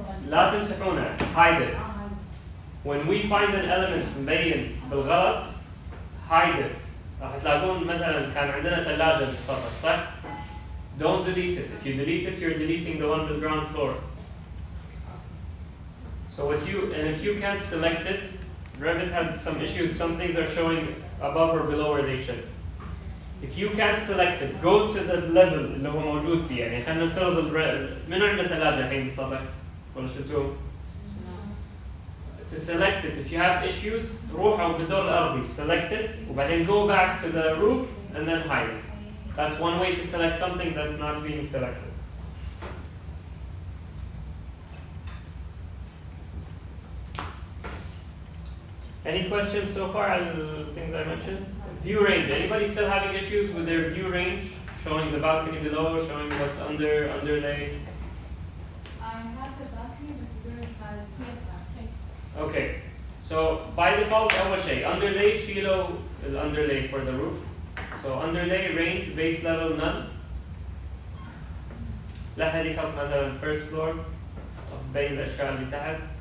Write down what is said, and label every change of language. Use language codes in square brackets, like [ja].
[ar] لا تمسحونه, [en] hide it. When we find an element [ar] مبين بالغلط, [en] hide it. [ar] راح تلاقون مثلا كان عندنا ثلاجة بالسطح صح؟ [en] Don't delete it. If you delete it, you're deleting the one with ground floor. So if you can't select it, Revit has some issues. Some things are showing above or below where they should. If you can't select it, go to the level [ar] اللي هو موجود فيه. يعني خلينا نفترض من عنده ثلاجة الحين بالسطح ولا شفتوه؟ [en] To select it, if you have issues, [ar] روحوا بالدور الأرضي, [en] select it, [ar] وبعدين [en] go back to the roof and then hide it. That's one way to select something that's not being selected. Any questions so far on the things I mentioned? View range. Anybody still having issues with their view range? Showing the balcony below, showing what's underlay? I have the balcony, but where it has Okay. So by default, [ar] أول شيء [en] underlay [ar] شيلوا [en] underlay for the roof. So underlay range base level none. [ar] لا حد يحط مثلا [en] first floor [ar] بين الأشياء اللي تحت.